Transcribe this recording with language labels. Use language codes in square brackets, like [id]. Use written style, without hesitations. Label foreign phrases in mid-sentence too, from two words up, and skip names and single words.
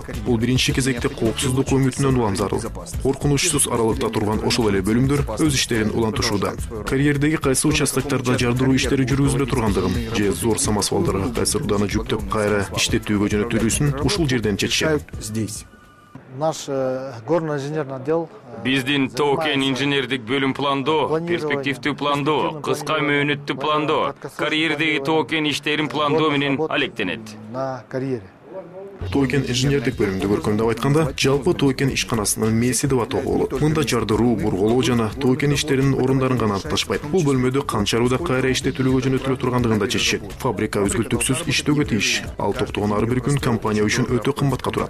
[ky] Бул биринчи кезекте коопсуздук өңүтүнөн улам зарыл. Коркунучсуз аралыкта турган ошол эле бөлүмдөр өз иштерин улантышууда. Карьердеги кайсы участоктарда жардыруу иштери жүргүзүлө тургандыгын же зор самосвалдарга кайсы руданы жүктөп кайра иштетүүгө жөнөтүлүүсүн ушул жерден чечишет. [ru] Наш горный инженерный отдел. [ky] Биздин тоо кен инженердик бөлүм пландоо, перспективдүү пландоо, кыска мөөнөттүү пландоо, карьердеги тоо кен иштерин пландоо менен алектенет. [ru] На карьере. [ky] Тоо кен инженердик бөлүмдү көркөмдөп айтканда, жалпы тоо кен ишканасынын мээси деп атоого болот. Мында жардыруу, бурголоо жана тоо кен иштеринин орундарын гана аныкташпайт. Бул бөлмөдө канча руда кайра иштетүүлүгө жөнөтүлө тургандыгын да чечишет. Фабрика үзгүлтүксүз иштөөгө тийиш. Ал токтогон ар бир күн компания үчүн өтө кымбатка турат.